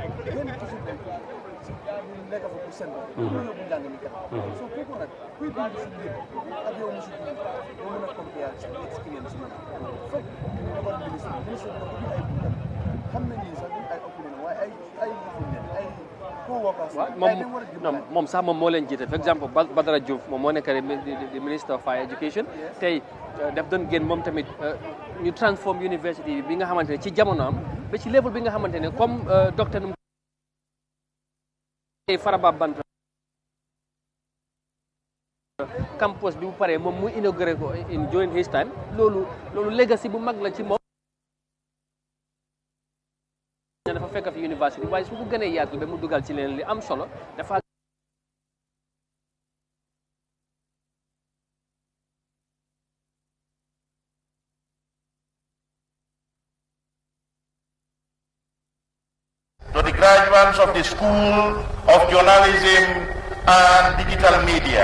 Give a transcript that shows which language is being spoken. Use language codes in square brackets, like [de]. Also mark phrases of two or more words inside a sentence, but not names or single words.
[wo] nekk fa pour seen bopp loolu bu jàng mi kanam so kooku nag kuy dund si biir ak yow musu dund doo mën a compare sa expérience yi foog ñu doon ministre bi ko ay buntam xam nañ ni sax ay opinion waaye ay ay moom sax moom moo leen jiite [fr] par exemple [wo] Badara Diouf moom moo nekk di [en] Minister of Higher Education [wo] tey daf doon génn moom tamit ñu transform university bi nga xamante ne ci jamono am ba ci level bi nga xamante ne comme docteur Faraba Banta campus bi bu paree moom mu inauguré ko [en] during his time [wo] loolu legacy bu mag la ci moom dafa fekk fi university waaye su ko gënee yaatal ba mu dugal ci leen li am solo dafa [en] to the graduates of the School of Journalism and Digital Media.